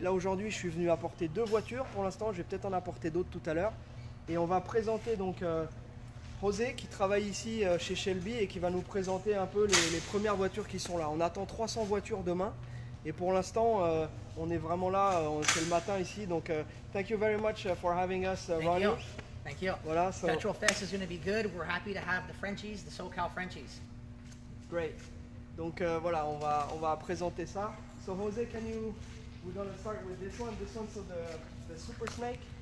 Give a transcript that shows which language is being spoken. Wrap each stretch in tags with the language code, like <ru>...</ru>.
<fr>Là aujourd'hui je suis venu apporter 2 voitures pour l'instant, je vais peut-être en apporter d'autres tout à l'heure et on va présenter donc José qui travaille ici chez Shelby et qui va nous présenter un peu les premières voitures qui sont là. On attend 300 voitures demain et pour l'instant on est vraiment là, c'est le matin ici, donc</fr> <en>thank you very much for having us, Ronnie. Thank you. Voilà, so Petrol Fest is going to be good. We're happy to have the Frenchies, the SoCal Frenchies. great.</en> <fr>Donc voilà, on va présenter ça.</fr> <en>So Jose, we're gonna start with this one. This one's the Super Snake.</en>